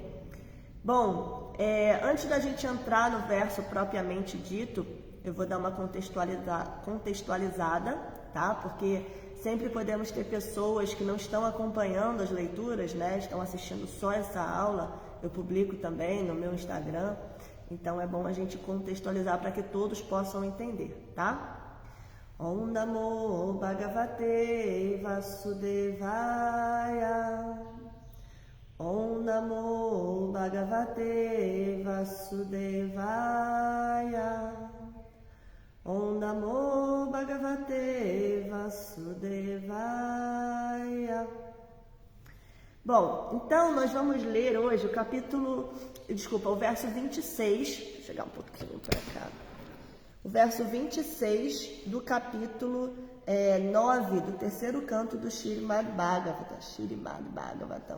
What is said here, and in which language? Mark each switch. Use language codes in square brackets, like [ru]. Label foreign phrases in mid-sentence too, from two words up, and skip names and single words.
[pt] Bom, antes da gente entrar no verso propriamente dito, eu vou dar uma contextualizada, tá? Porque sempre podemos ter pessoas que não estão acompanhando as leituras, né? Estão assistindo só essa aula. Eu publico também no meu Instagram. Então é bom a gente contextualizar para que todos possam entender, tá? [sa] ॐ नमो भगवते वासुदेवाय. ॐ नमो भगवते वासुदेवाय. ॐ नमो भगवते वासुदेवाय. [pt] Bom, então nós vamos ler hoje o verso 26. Vou chegar um pouquinho para cá. o verso 26 do capítulo 9 do terceiro canto do Śrīmad Bhagavatam.